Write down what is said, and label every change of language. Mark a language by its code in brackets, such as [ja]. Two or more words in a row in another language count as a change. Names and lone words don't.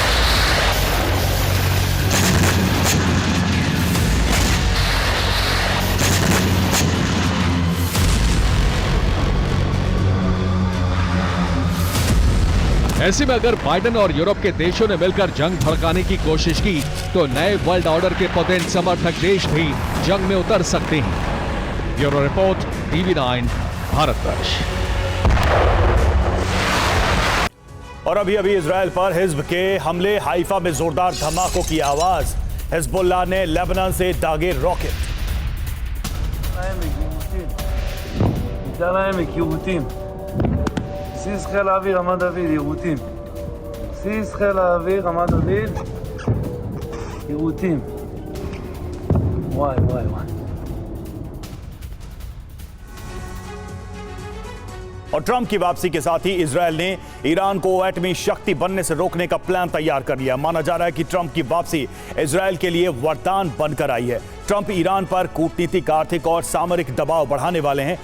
[hi] ऐसे में अगर बाइडेन और यूरोप के देशों ने मिलकर जंग भड़काने की कोशिश की तो नए [en] world order [hi] के पोतेंट समर्थक देश भी जंग में उतर सकते हैं। [en] bureau report, [hi] TV9 भारतवर्ष। और अभी इजराइल पर हिज्ब के हमले, हाइफा में जोरदार धमाकों की आवाज। हिजबुल्लाह ने लेबनान से दागे रॉकेट। [he] בסיס חיל האוויר רמת דוד, יירוטים. בסיס חיל האוויר רמת דוד, יירוטים. וואי. [hi] और ट्रंप की वापसी के साथ ही इजराइल ने ईरान को एटमी शक्ति बनने से रोकने का प्लान तैयार कर लिया। माना जा रहा है कि ट्रंप की वापसी इजराइल के लिए वरदान बनकर आई है। ट्रंप ईरान पर कूटनीतिक, आर्थिक और सामरिक दबाव बढ़ाने वाले हैं।